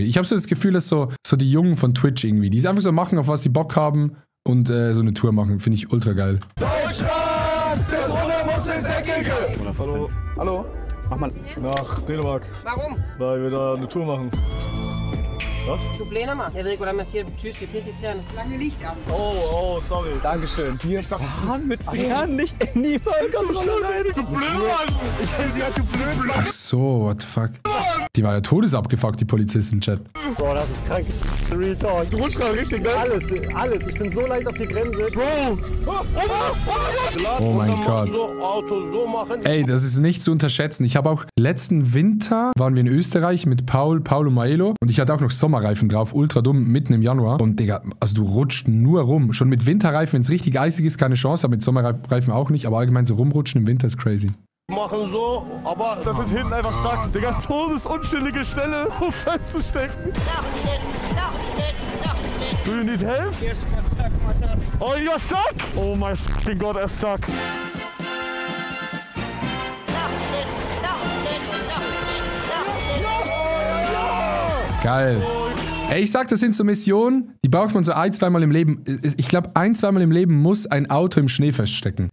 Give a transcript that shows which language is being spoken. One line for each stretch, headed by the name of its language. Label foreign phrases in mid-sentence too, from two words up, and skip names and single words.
German: Ich habe so das Gefühl, dass so die Jungen von Twitch irgendwie, die es einfach so machen, auf was sie Bock haben und so eine Tour machen. Finde ich ultra geil. Deutschland! Der Bruder muss ins Eckige! Hallo? Hallo? Mach mal nach Dänemark. Warum? Weil wir da eine Tour machen. Was?
Danish: Du blænder mig. Jeg ved ikke, hvordan man siger det på tysk. Det er pisseirriterende.
German: Lange Licht an. Oh, sorry. Dankeschön. Wir fahren mit Fernlicht in die Vollkontrolle rein. Du Blödmann! Ich hätte sie halt, du Blödmann! Ach so,
English: what the fuck.
German: Die war ja todesabgefuckt, die Polizisten, Chat. Boah, das ist krank.
English: Real Talk.
German: Du rutschst gerade richtig, ne? Alles. Ich bin so leicht auf die Bremse. Bro! Oh mein Gott. Auto so machen. Ey, das ist nicht zu unterschätzen. Ich habe auch letzten Winter, waren wir in Österreich mit Paul und Maelo und ich hatte auch noch Sommerreifen drauf, ultra dumm, mitten im Januar. Und Digga, also du rutscht nur rum. Schon mit Winterreifen, wenn es richtig eisig ist, keine Chance, aber mit Sommerreifen auch nicht. Aber allgemein so rumrutschen im Winter ist crazy. Machen so, aber das ist hinten einfach stuck. Digga, todesunschuldige Stelle, um festzustecken.
English: Do you need help? Oh, you're stuck? Oh my fucking God,
German: er ist stuck. Geil. Ey, ich sag, das sind so Missionen, die braucht man so ein-, zweimal im Leben. Ich glaube, ein-, zweimal im Leben muss ein Auto im Schnee feststecken.